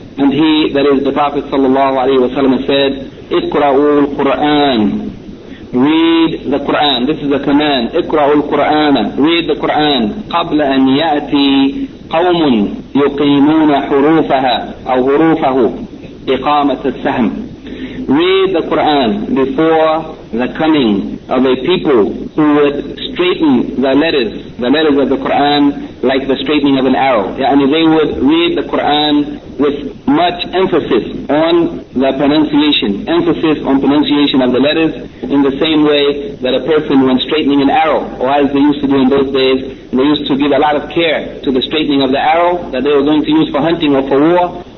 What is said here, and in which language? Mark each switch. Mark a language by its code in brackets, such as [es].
[en] And he, that is the Prophet sallallahu alayhi wa sallam, said, [ar] اقرأوا القرآن. [en] Read the Quran. This is a command. [ar] اقرأوا القرآن. [en] Read the Quran. [ar] قبل أن يأتي قوم يقيمون حروفها أو حروفه إقامة السهم. [en] Read the Quran before the coming of a people who would straighten the letters of the Quran like the straightening of an arrow. يعني they would read the Quran with much emphasis on the pronunciation, emphasis on pronunciation of the letters, in the same way that a person when straightening an arrow, or as they used to do in those days, they used to give a lot of care to the straightening of the arrow that they were going to use for hunting or for war.